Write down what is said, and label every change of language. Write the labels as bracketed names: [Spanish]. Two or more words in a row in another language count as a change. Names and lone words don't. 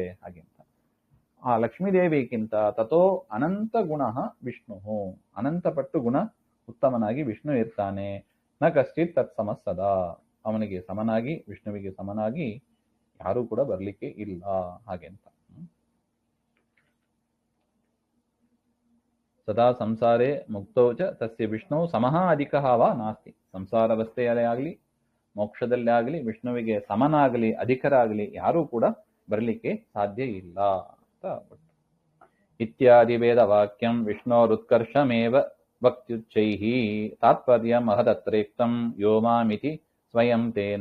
[Kannada] ಹಾಗೆಂತ ಆ ಲಕ್ಷ್ಮೀದೇವಿಗಿಂತ [Sanskrit] ತಥೋ ಅನಂತ ಗುಣ ವಿಷ್ಣು, [Kannada] ಅನಂತ ಪಟ್ಟು ಗುಣ ಉತ್ತಮನಾಗಿ ವಿಷ್ಣು ಇರ್ತಾನೆ. [Sanskrit] ನ ಕಶ್ಚಿತ್ ತತ್ಸಮಸ್ಸದಾ, [Kannada] ಅವನಿಗೆ ಸಮನಾಗಿ ವಿಷ್ಣುವಿಗೆ ಸಮನಾಗಿ ಯಾರೂ ಕೂಡ ಬರ್ಲಿಕ್ಕೆ ಇಲ್ಲ. [Sanskrit] ಹಾಗೆಂತ ಸದಾ ಸಂಸಾರೇ ಮುಕ್ತೌಚ ತಸ್ಯ ವಿಷ್ಣು ಸಮಃ ಅಧಿಕಃ ವಾ ನಾಸ್ತಿ, [Kannada] ಸಂಸಾರಾವಸ್ಥೆಯಲ್ಲೇ ಆಗಲಿ ಮೋಕ್ಷದಲ್ಲೇ ಆಗಲಿ ವಿಷ್ಣುವಿಗೆ ಸಮನಾಗಲಿ ಅಧಿಕರಾಗಲಿ ಯಾರೂ ಕೂಡ ಬರಲಿಕ್ಕೆ ಸಾಧ್ಯ ಇಲ್ಲ ಅಂತ. [Sanskrit] ಇತ್ಯಾದಿ ವೇದ ವಾಕ್ಯಂ ವಿಷ್ಣೋರುತ್ಕರ್ಷಮೇವ ವಕ್ತ್ಯುಚ್ಚೈಃ ತಾತ್ಪರ್ಯ ಮಹದತ್ರೇಕ್ತಂ ಯೋಮಾಮಿತಿ ಸ್ವಯಂ ತೇನ.